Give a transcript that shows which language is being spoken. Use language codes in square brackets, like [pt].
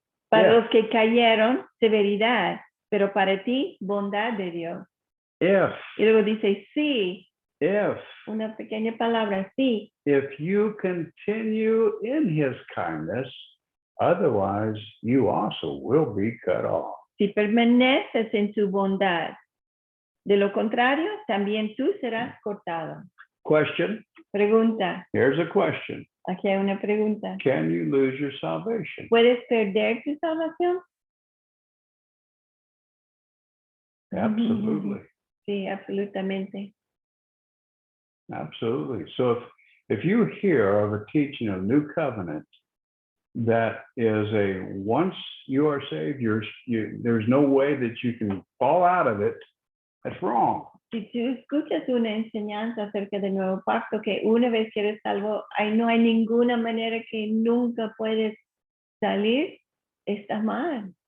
[es] Para [en] Yeah. [es] los que cayeron, severidad, pero para ti, bondad de Dios. [en] If, [es] Y luego dice, sí, [en] if, [es] una pequeña palabra, sí, [en] if you continue in his kindness, otherwise you also will be cut off. [es] si permaneces en su bondad. De lo contrario, también tú serás cortado. [en] Question, [es] Pregunta, [en] here's a question. [es] aquí hay una pregunta. [en] Can you lose your salvation? [es] ¿Puedes perder tu salvación? [en] Absolutely. [es] Sí, absolutamente. [en] Absolutely. So if you hear of a teaching of new covenant that is a once you are saved, there's no way that you can fall out of it, that's wrong. [es] Si tú escuchas una enseñanza acerca del nuevo pacto, que una vez que eres salvo, no hay ninguna manera que nunca puedes salir, está mal.